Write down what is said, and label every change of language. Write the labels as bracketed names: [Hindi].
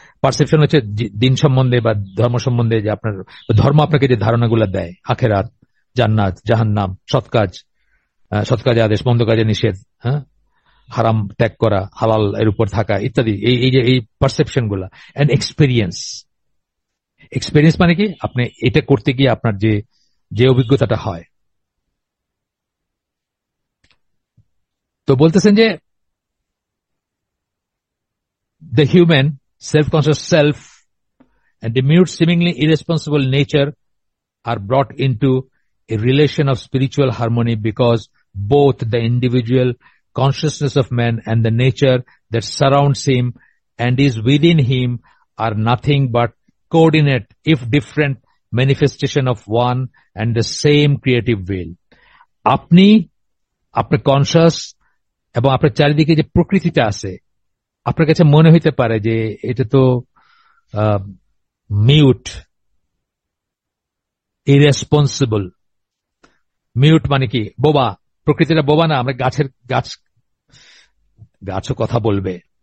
[Bangla] Perception হচ্ছে দিন সম্বন্ধে বা ধর্ম সম্বন্ধে, যে আপনার ধর্ম আপনাকে যে ধারণাগুলো দেয়, আখেরাত, জান্নাত, জাহান্নাম, সৎ কাজে আদেশ, মন্দ কাজে নিষেধ, হ্যাঁ, হারাম ত্যাগ করা, হালাল এর উপর থাকা ইত্যাদি, এই যে এই পারসেপশন গুলা এন্ড এক্সপিরিয়েন্স। এক্সপিরিয়েন্স মানে কি, আপনি এটা করতে গিয়ে আপনার যে যে অভিজ্ঞতাটা হয়। তো বলতেছেন যে [English] the human self-conscious self and the mute seemingly irresponsible nature are brought into a relation of spiritual harmony because both the individual consciousness of man and the nature that surrounds him and is within him are nothing but coordinate, if different, manifestation of one and the same creative will. [Bangla] আপনি আপনার conscious এবং আপনার চারিদিকে যে প্রকৃতিটা আছে, আপনার কাছে মনে হইতে পারে যে এটা তো মিউট, ইরেসপন্সিবল। মিউট মানে কি, বোবা। প্রকৃতিটা বোবা না, আমরা গাছও কথা বলবে,